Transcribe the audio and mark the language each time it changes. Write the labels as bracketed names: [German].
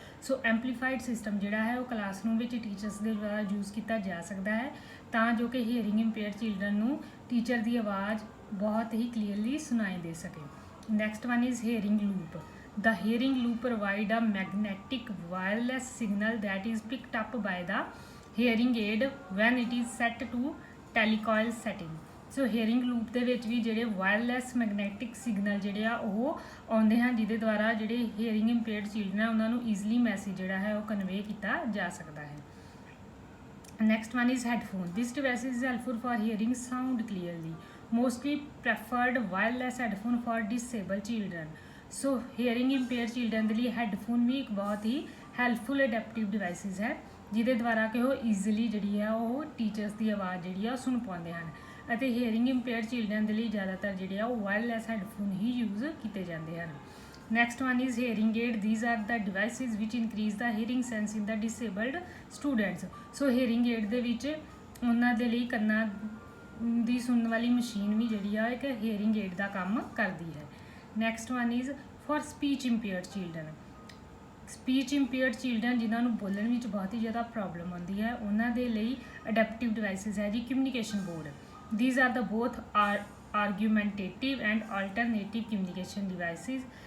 [Punjabi] ਸੋ ਐਂਪਲੀਫਾਈਡ system ਜਿਹੜਾ ਹੈ ਉਹ ਕਲਾਸਰੂਮ ਵਿੱਚ ਟੀਚਰਸ ਦੇ ਦੁਆਰਾ ਯੂਜ਼ ਕੀਤਾ ਜਾ ਸਕਦਾ ਹੈ ਤਾਂ ਜੋ ਕਿ ਹੀਅਰਿੰਗ ਇੰਪੇਅਰਡ ਚਿਲਡਰਨ ਨੂੰ ਟੀਚਰ ਦੀ ਆਵਾਜ਼ ਬਹੁਤ ਹੀ ਕਲੀਅਰਲੀ ਸੁਣਾਈ ਦੇ ਸਕੇ। [English] Next one is hearing loop. The hearing loop provide a magnetic wireless signal that is picked up by the hearing aid when it is set to telecoil setting। [Punjabi] So hearing loop ਦੇ ਵਿੱਚ ਵੀ ਜਿਹੜੇ wireless magnetic signal ਜਿਹੜੇ ਆ ਉਹ ਆਉਂਦੇ ਹਨ ਜਿਹਦੇ ਦੁਆਰਾ ਜਿਹੜੇ ਹੀਅਰਿੰਗ ਇੰਪੇਅਰਡ ਚਿਲਡਰਨ ਆ ਉਹਨਾਂ ਨੂੰ ਈਜ਼ੀਲੀ ਮੈਸੇਜ ਜਿਹੜਾ ਹੈ ਉਹ ਕਨਵੇ ਕੀਤਾ ਜਾ ਸਕਦਾ ਹੈ। [English] Next one is headphone. This device is helpful for hearing sound clearly. Mostly preferred wireless headphone for disable children. [Punjabi] So hearing impaired children ਦੇ ਲਈ ਹੈਡਫੋਨ ਵੀ ਇੱਕ ਬਹੁਤ ਹੀ ਹੈਲਪਫੁਲ ਅਡੈਪਟਿਵ ਡਿਵਾਈਸਿਸ ਹੈ ਜਿਹਦੇ ਦੁਆਰਾ ਕਿ ਉਹ ਈਜ਼ੀਲੀ ਜਿਹੜੀ ਆ ਉਹ ਟੀਚਰਸ ਦੀ ਆਵਾਜ਼ ਜਿਹੜੀ ਆ ਉਹ ਸੁਣ ਪਾਉਂਦੇ ਹਨ ਅਤੇ ਹੀਅਰਿੰਗ ਇੰਪੇਅਰਡ ਚਿਲਡਰਨ ਦੇ ਲਈ ਜ਼ਿਆਦਾਤਰ ਜਿਹੜੇ ਆ ਉਹ ਵਾਇਰਲੈਸ ਹੈਡਫੋਨ ਹੀ ਯੂਜ਼ ਕੀਤੇ ਜਾਂਦੇ ਹਨ। [English] Next one is hearing aid. These are the devices which increase the hearing sense in the disabled students. [Punjabi] So hearing aid ਦੇ ਵਿੱਚ ਉਹਨਾਂ ਦੇ ਲਈ ਕੰਨਾਂ ਦੀ ਸੁਣਨ ਵਾਲੀ ਮਸ਼ੀਨ ਵੀ ਜਿਹੜੀ ਆ ਇੱਕ ਹੀਅਰਿੰਗ ਏਡ ਦਾ ਕੰਮ ਕਰਦੀ ਹੈ। [English] Next one is for speech impaired children. [Punjabi] Speech impaired children ਜਿਨ੍ਹਾਂ ਨੂੰ ਬੋਲਣ ਵਿੱਚ ਬਹੁਤ ਹੀ ਜ਼ਿਆਦਾ ਪ੍ਰੋਬਲਮ ਆਉਂਦੀ ਹੈ ਉਹਨਾਂ ਦੇ ਲਈ ਅਡੈਪਟਿਵ ਡਿਵਾਈਸਿਸ ਹੈ ਜੀ communication board. [English] These are the both argumentative and alternative communication devices.